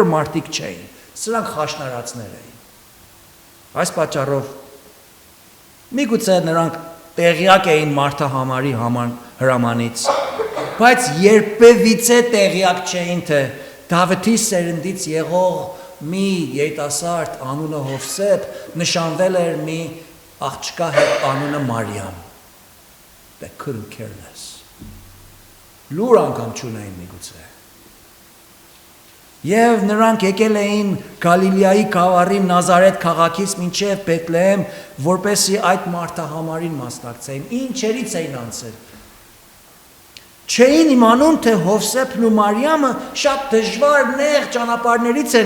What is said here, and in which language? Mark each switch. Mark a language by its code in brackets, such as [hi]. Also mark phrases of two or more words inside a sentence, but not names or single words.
[hy] մարդիկ չէին, սրանք խաշնարածներ էին։ Այս պատճառով միգուցե նրանք տեղյակ էին մարդահամարի հրամանից, բայց երբևիցե տեղյակ չէին, թե Դավթի սերնդից եղող մի երիտասարդ անունը Հովսեփ նշանվել էր մի աղջկա հետ անունը Մարիամ։ [en] They couldn't care less. [hy] Լուր անգամ չունեին միգուցե։ Եվ նրանք եկել էին Գալիլեայի գավառի Նազարեթ քաղաքից մինչև Բեթլեհեմ, որպեսզի այդ մարդահամարին մասնակցեին։ Ինչերից էին անցել։ Չէին իմանում, թե Հովսեփն ու Մարիամը շատ դժվար նեղ ճանապարհներից են